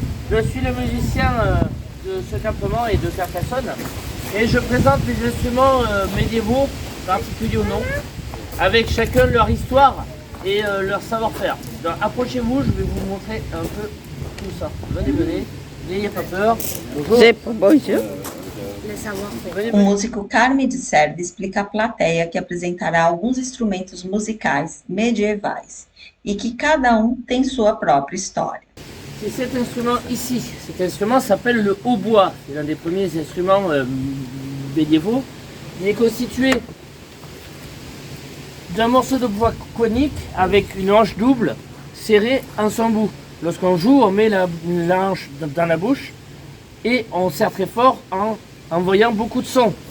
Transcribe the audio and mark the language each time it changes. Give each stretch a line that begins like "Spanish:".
French: Je suis le musicien de ce campement et de Carcassonne. Et je présente les instruments médiévaux, particuliers ou non, avec chacun leur histoire et leur savoir-faire. Donc approchez-vous, je vais vous montrer un peu tout ça. Venez, venez. N'ayez pas peur. Bonjour. Bonjour. Venez,
Portuguese: O músico Carme de Serve explica à plateia que apresentará alguns instrumentos musicais medievais e que cada um tem sua própria história.
French: C'est cet instrument ici. Cet instrument s'appelle le hautbois. C'est l'un des premiers instruments médiévaux. Il est constitué d'un morceau de bois conique avec une hanche double serrée en son bout. Lorsqu'on joue, on met la hanche dans la bouche et on serre très fort en envoyant beaucoup de sons.